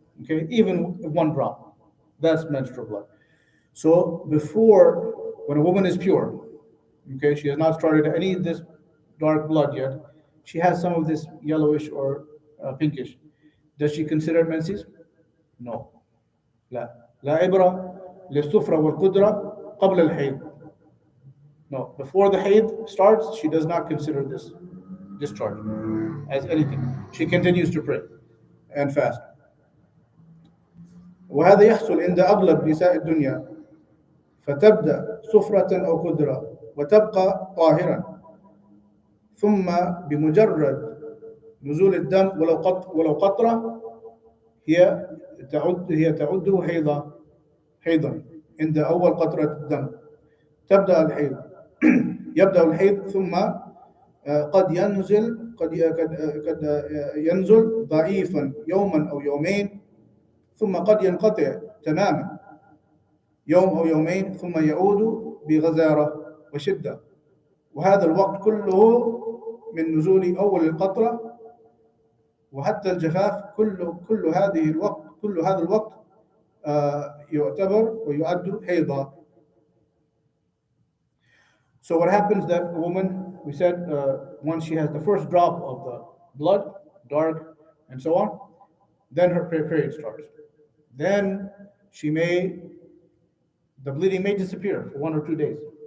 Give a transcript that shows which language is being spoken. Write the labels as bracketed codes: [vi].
[en] Okay, even one drop, that's menstrual blood. So before, when a woman is pure, okay, she has not started any of this dark blood yet, she has some of this yellowish or pinkish. Does she consider it menses? No. [ar] لا لا عبرة للسفرة والقدرة قبل الحيض. [en] No, before the hayd starts, she does not consider this discharge as anything. She continues to pray and fast. [ar] وهذا يحصل عند أغلب نساء الدنيا، فتبدأ صفرة أو قدرة وتبقى طاهرا، ثم بمجرد نزول الدم ولو قطرة هي تعده حيضا عند أول قطرة الدم تبدأ الحيض. يبدأ الحيض ثم قد ينزل ضعيفا يوما أو يومين، ثم قد ينقطع تماما يوم أو يومين، ثم يعود بغزارة وشدة. وهذا الوقت كله من نزول أول القطرة وحتى الجفاف، كل هذا الوقت يعتبر ويعد حيضا. [en] So what happens that a woman, we said, once she has the first drop of the blood, dark and so on, then her period starts. Then the bleeding may disappear for 1 or 2 days.